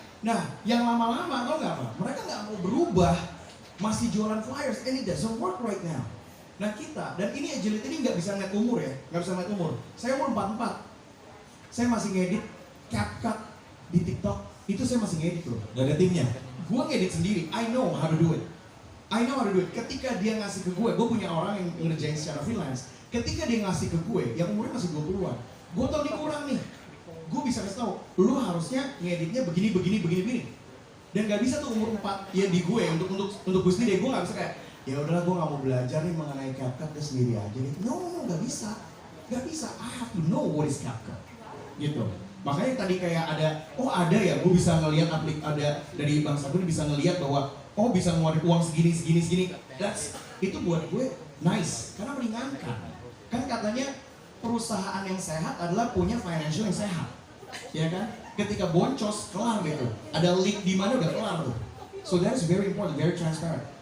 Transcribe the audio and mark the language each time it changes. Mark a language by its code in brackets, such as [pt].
[id] Nah, yang lama-lama tau nggak apa? Mereka nggak mau berubah, masih jualan flyers, [en] and it doesn't work right now. [id] Nah kita, dan ini agility ini nggak bisa ngeliat umur ya, nggak bisa ngeliat umur. Saya umur 44, saya masih ngedit CapCut di TikTok, itu saya masih ngedit loh. Gak ada timnya? Gue ngedit sendiri, [en] I know how to do it. [id] Ketika dia ngasih ke gue punya orang yang ngerjain secara freelance. Ketika dia ngasih ke gue, yang umurnya masih 20-an, gue tau ini kurang nih. Gue bisa kasih tau, lu harusnya ngeditnya begini. Dan gak bisa tuh umur 4 ya di gue untuk gue sendiri, gue gak bisa kayak ya udahlah gue gak mau belajar nih mengenai CapCut dia sendiri aja nih. No, gak bisa. [en] I have to know what is CapCut. [id] Gitu. Makanya tadi kayak ada ya, gue bisa ngelihat ada dari Bang Sagun bisa ngelihat bahwa bisa ngeluarin uang segini. Itu buat gue nice, karena meringankan. Kan katanya perusahaan yang sehat adalah punya financial yang sehat, ya kan? Ketika boncos, kelar gitu. Ada leak di mana udah kelar tuh. [en] So that is very important, very transparent.